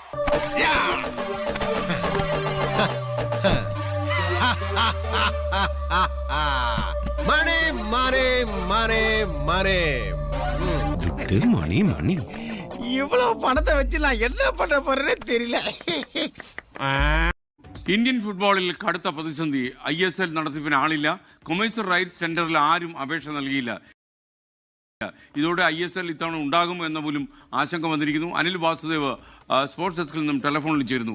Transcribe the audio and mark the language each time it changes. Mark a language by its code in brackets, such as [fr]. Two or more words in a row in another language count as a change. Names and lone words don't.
[ml] മണി മണി മണി മണി മണി മണി [ta] இவ்வளவு பணத்தை வச்சு நான் என்ன பண்ண போறேன்னு தெரியல. [ml] ഇന്ത്യൻ ഫുട്ബോളിൽ കടുത്ത പ്രതിസന്ധി. ISL നടത്തിപ്പിന് ആളില്ല. [en] commercial rights [ml] ടെൻഡറിൽ ആരും അപേക്ഷ നൽകിയില്ല. ഇതോടെ ISL ഇത്തവണ ഉണ്ടാകുമോ എന്ന പോലും ആശങ്ക വന്നിരിക്കുന്നു. അനിൽ വാസുദേവ് [en] sports deskil [ml] നിന്നും ടെലിഫോണിൽ ചേരുന്നു.